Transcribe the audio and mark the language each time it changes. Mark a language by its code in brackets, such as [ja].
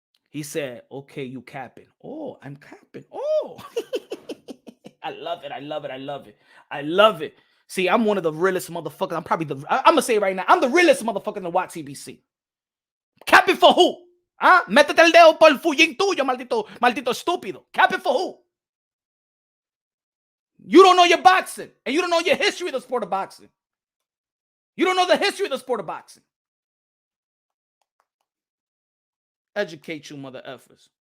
[en] He said, okay, you capping. Oh, I'm capping. Oh. I love it. See, I'm one of the realest motherfuckers. I'm going to say it right now. I'm the realest motherfucker in the WTBC. Capping for who? ¿Ah? [es] Métete el dedo por el fullín tuyo, maldito estúpido. [en] Capping for who? You don't know your boxing, and you don't know your history of the sport of boxing. You don't know the history of the sport of boxing. Educate you, mother effers.